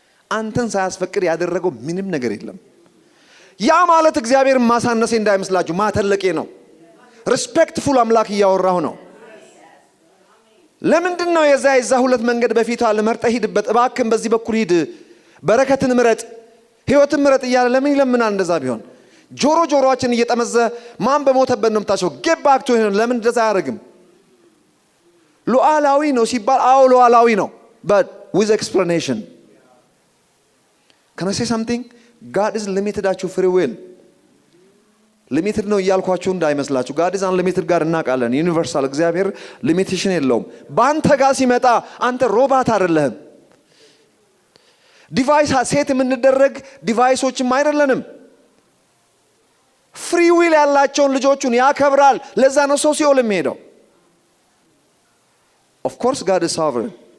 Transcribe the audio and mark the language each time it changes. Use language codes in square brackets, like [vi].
[am] አንተን ሳያስፈቅድ ያደረገው ምንም ነገር የለም። ያ ማለት እግዚአብሔርን ማሳነሴ እንዳይመስላችሁ ማተለቄ ነው። ሪስፔክትፉል አምላክ እያወራሁ ነው። ለምንድን ነው የዛ ሁለት መንገድ በፊት አለ መርጠህ ሂድበት፣ እባክህን በዚህ በኩል ሂድ፣ በረከትን ምረጥ፣ ህይወትን ምረጥ እያለ ለምን ይለምናል? እንደዛ ቢሆን ጆሮአችን እየጠመዘ ማን በሞተበት ነው የምታሸው? [en] ጌት ባክ ቱ ሂም። [am] ለምን እንደዛ አያደርግም? ሉዓላዊ ነው ሲባል አዎ ሉዓላዊ ነው፣ [en] but with explanation. Can I say something? God is limited at your free will. [am] ሊሚትድ ነው እያልኳችሁ እንዳይመስላችሁ። [en] God is unlimited [am] ጋር እናውቃለን። ዩኒቨርሳል እግዚአብሔር ሊሚቴሽን የለውም። በአንተ ጋር ሲመጣ አንተ ሮባት አይደለህም። ዲቫይስ ሴት የምንደረግ ዲቫይሶችም አይደለንም። ፍሪ ዊል ያላቸውን ልጆቹን ያከብራል። ለዛ ነው ሰው ሲኦል የሚሄደው። [en] Of course God is sovereign.